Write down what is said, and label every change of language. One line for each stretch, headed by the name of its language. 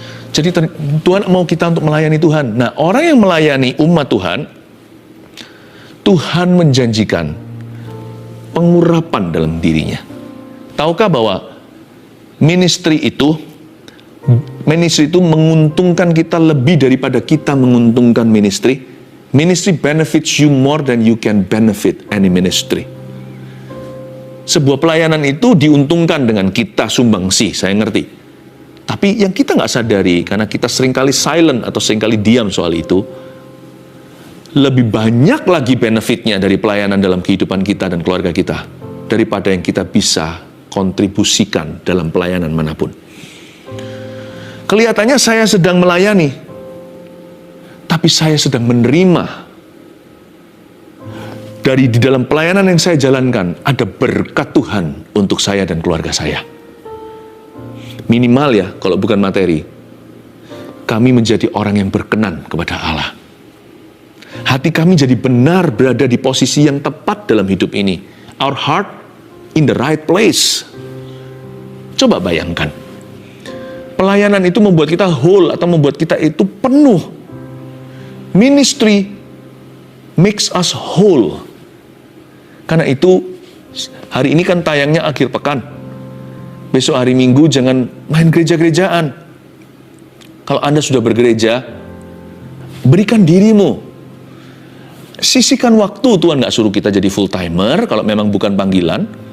Indonesian: Jadi Tuhan mau kita untuk melayani Tuhan. Nah, orang yang melayani umat Tuhan, Tuhan menjanjikan pengurapan dalam dirinya. Tahukah bahwa ministry itu menguntungkan kita lebih daripada kita menguntungkan ministry?
English: Ministry benefits you more than you can benefit any ministry.
Indonesian: Sebuah pelayanan itu diuntungkan dengan kita sumbangsi, saya ngerti. Tapi yang kita nggak sadari, karena kita seringkali silent atau seringkali diam soal itu, lebih banyak lagi benefitnya dari pelayanan dalam kehidupan kita dan keluarga kita, daripada yang kita bisa kontribusikan dalam pelayanan manapun. Kelihatannya saya sedang melayani, tapi saya sedang menerima dari di dalam pelayanan yang saya jalankan, ada berkat Tuhan untuk saya dan keluarga saya. Minimal ya, kalau bukan materi, kami menjadi orang yang berkenan kepada Allah. Hati kami jadi benar berada di posisi yang tepat dalam hidup ini.
English: Our heart in the right place.
Indonesian: Coba bayangkan. Pelayanan itu membuat kita whole atau membuat kita itu penuh.
English: Ministry makes us whole.
Indonesian: Karena itu, hari ini kan tayangnya akhir pekan. Besok hari Minggu jangan main gereja-gerejaan. Kalau Anda sudah bergereja, berikan dirimu. Sisihkan waktu, Tuhan gak suruh kita jadi full timer kalau memang bukan panggilan.